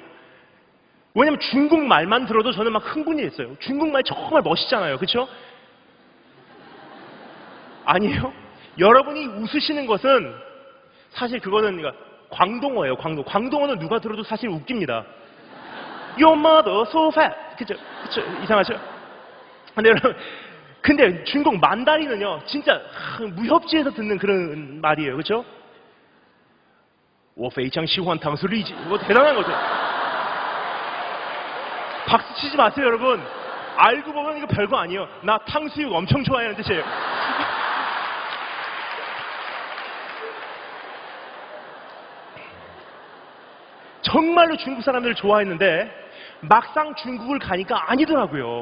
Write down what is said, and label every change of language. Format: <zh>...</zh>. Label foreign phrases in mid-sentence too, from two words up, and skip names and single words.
<ko>왜냐면 중국 말만 들어도 저는 막 흥분이 됐어요. 중국말 정말 멋있잖아요. 그렇죠? 아니에요? 여러분이 웃으시는 것은 사실 그거는 광동어예요. 광동어는 누가 들어도 사실 웃깁니다.</ko> <en>Your mother so fat.</en> <ko>그쵸? 이상하죠? 근데 여러분, 근데 주인공 만다리는요, 진짜 무협지에서 듣는 그런 말이에요. 그렇죠?</ko> <zh>我非常喜欢汤水</zh> <ko>리지. 뭐 대단한 거죠. 박수 치지 마세요, 여러분. 알고 보면 이거 별거 아니에요. 나 탕수육 엄청 좋아하는 뜻이에요. 정말로 중국 사람들을 좋아했는데 막상 중국을 가니까 아니더라고요.</ko>